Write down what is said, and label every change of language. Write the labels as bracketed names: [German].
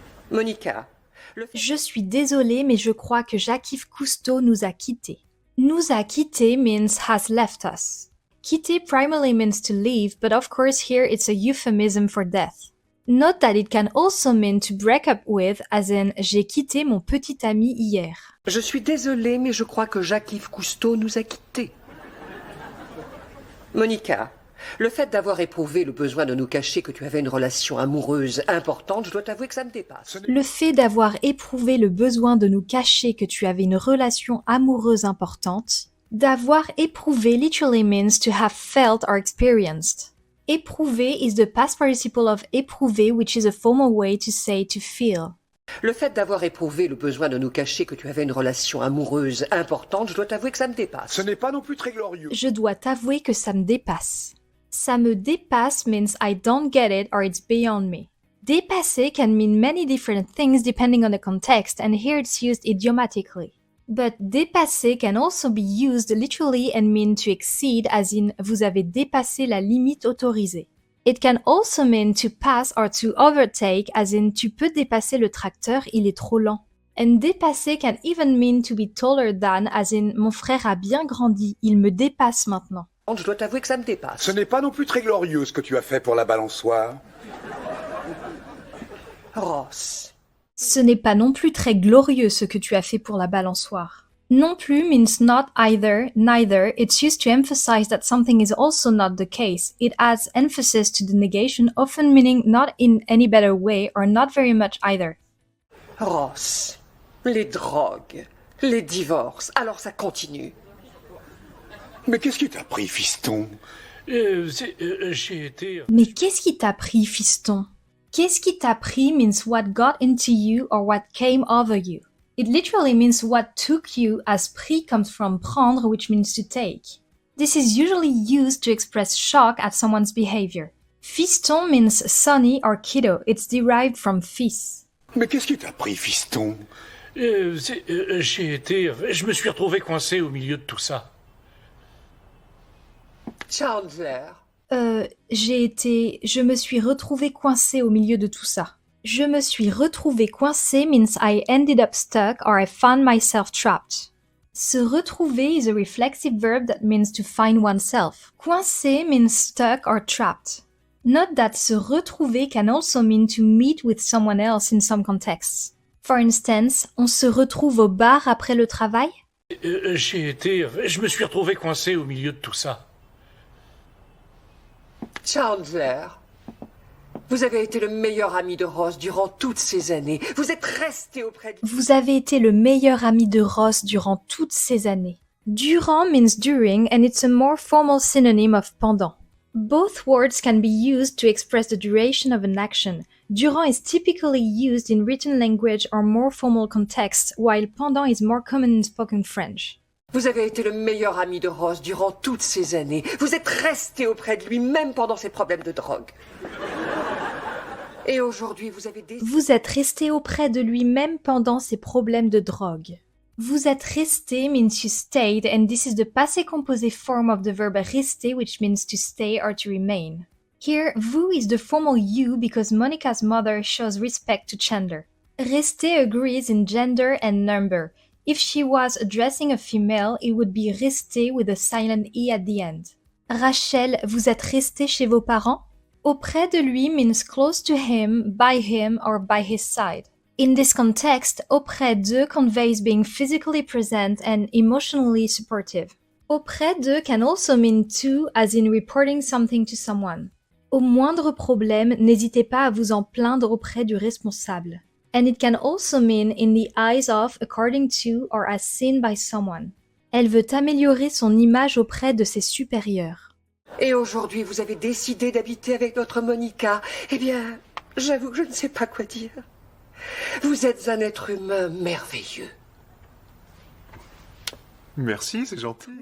[French] Monica. Je suis désolée, mais je crois que Jacques-Yves Cousteau nous a quittés. [English] Nous a quittés means has left us. Quitter primarily means to leave, but of course here it's a euphemism for death. Note that it can also mean to break up with, as in j'ai quitté mon petit ami hier. [French] Je suis désolée, mais je crois que Jacques-Yves Cousteau nous a quittés. Monica, le fait d'avoir éprouvé le besoin de nous cacher que tu avais une relation amoureuse importante, je dois t'avouer que ça me dépasse. Le fait d'avoir éprouvé le besoin de nous cacher que tu avais une relation amoureuse importante, d'avoir éprouvé literally means to have felt or experienced. [English] Éprouver is the past participle of éprouver, which is a formal way to say to feel. [French] Le fait d'avoir éprouvé le besoin de nous cacher que tu avais une relation amoureuse importante, je dois t'avouer que ça me dépasse. Ce n'est pas non plus très glorieux. Je dois t'avouer que ça me dépasse. [English] Ça me dépasse means I don't get it or it's beyond me. Dépasser can mean many different things depending on the context, and here it's used idiomatically. But dépasser can also be used literally and mean to exceed, as in vous avez dépassé la limite autorisée. It can also mean to pass or to overtake, as in tu peux dépasser le tracteur, il est trop lent. And dépasser can even mean to be taller than, as in mon frère a bien grandi, il me dépasse maintenant. Je dois t'avouer que ça me dépasse. [French] Ce n'est pas non plus très glorieux ce que tu as fait pour la balançoire. Ross, Ce n'est pas non plus très glorieux ce que tu as fait pour la balançoire. [English] Non plus means not either, neither. It's used to emphasize that something is also not the case. It adds emphasis to the negation, often meaning not in any better way or not very much either. [French] Ross, les drogues, les divorces, alors ça continue. Mais qu'est-ce qui t'a pris, fiston? J'ai été... Mais qu'est-ce qui t'a pris, fiston? [English] Qu'est-ce qui t'a pris means what got into you or what came over you. It literally means what took you, as pris comes from prendre, which means to take. This is usually used to express shock at someone's behavior. Fiston means sonny or kiddo. It's derived from fils. [French] Mais qu'est-ce qui t'a pris, fiston? Je me suis retrouvé coincé au milieu de tout ça. Chandler, Je me suis retrouvé coincé au milieu de tout ça. [English] Je me suis retrouvé coincé means I ended up stuck or I found myself trapped. Se retrouver is a reflexive verb that means to find oneself. Coincé means stuck or trapped. Note that se retrouver can also mean to meet with someone else in some contexts. [French] For instance, on se retrouve au bar après le travail? Je me suis retrouvé coincé au milieu de tout ça. Chandler, vous avez été le meilleur ami de Ross durant toutes ces années. Vous êtes resté auprès de... Vous avez été le meilleur ami de Ross durant toutes ces années. [English] Durant means during and it's a more formal synonym of pendant. Both words can be used to express the duration of an action. Durant is typically used in written language or more formal contexts, while pendant is more common in spoken French. [French] Vous avez été le meilleur ami de Ross durant toutes ces années. Vous êtes resté auprès de lui, même pendant ses problèmes de drogue. Et aujourd'hui, vous avez décidé... Vous êtes resté auprès de lui même pendant ses problèmes de drogue. [English] Vous êtes resté means you stayed, and this is the passé composé form of the verb rester, which means to stay or to remain. Here, vous is the formal you because Monica's mother shows respect to Chandler. Rester agrees in gender and number. If she was addressing a female, it would be rester with a silent e at the end. [French] Rachel, vous êtes resté chez vos parents? [English] Auprès de lui means close to him, by him, or by his side. In this context, auprès de conveys being physically present and emotionally supportive. Auprès de can also mean to, as in reporting something to someone. [French] Au moindre problème, n'hésitez pas à vous en plaindre auprès du responsable. [English] And it can also mean in the eyes of, according to, or as seen by someone. [French] Elle veut améliorer son image auprès de ses supérieurs. Et aujourd'hui, vous avez décidé d'habiter avec notre Monica. Eh bien, j'avoue que je ne sais pas quoi dire. Vous êtes un être humain merveilleux. Merci, c'est gentil.